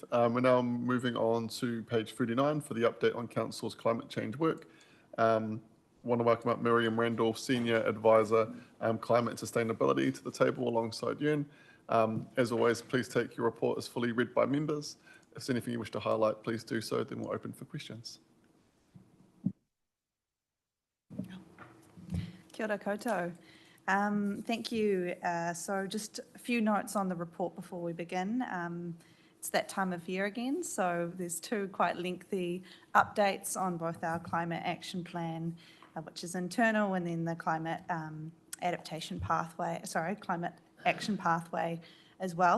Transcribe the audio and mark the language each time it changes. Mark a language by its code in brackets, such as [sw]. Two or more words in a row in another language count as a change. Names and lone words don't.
[en] We're now moving on to page 39 for the update on Council's climate change work. Want to welcome up Miriam Randolph, Senior Advisor, Climate and Sustainability, to the table alongside Yuen. As always, please take your report as fully read by members. If there's anything you wish to highlight, please do so, then we'll open for questions. [mi] Kia ora koutou. [en] Thank you. So just a few notes on the report before we begin. It's that time of year again, so there's two quite lengthy updates on both our climate action plan, which is internal, and then the climate climate action pathway as well.